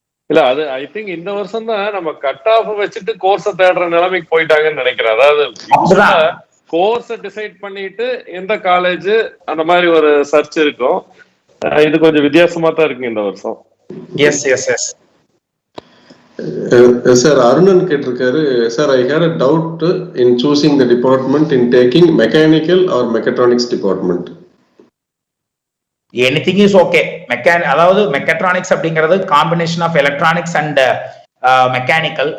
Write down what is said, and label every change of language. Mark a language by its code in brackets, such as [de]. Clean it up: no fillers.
[ta] இல்ல அது I think இந்த வருஷம் தான் நம்ம கட் ஆஃப் வச்சுட்டு கோர்ஸ தேடுற நிலைமைக்கு போயிட்டாங்கன்னு நினைக்கிறேன். அதாவது கோர்ஸ டிசைட் பண்ணிட்டு எந்த காலேஜ் அந்த மாதிரி ஒரு சர்ச் இருக்கும். இது கொஞ்சம் வித்தியாசமா தான் இருக்கு இந்த வருஷம். S S yes sir Arunan கேட்டிருக்காரு, [en] Sir I had a doubt in choosing the department in taking mechanical or mechatronics department. Anything is okay. [ta] அதாவது மெக்கட்ரானிக்ஸ் அப்படிங்கிறது combination of electronics and mechanical.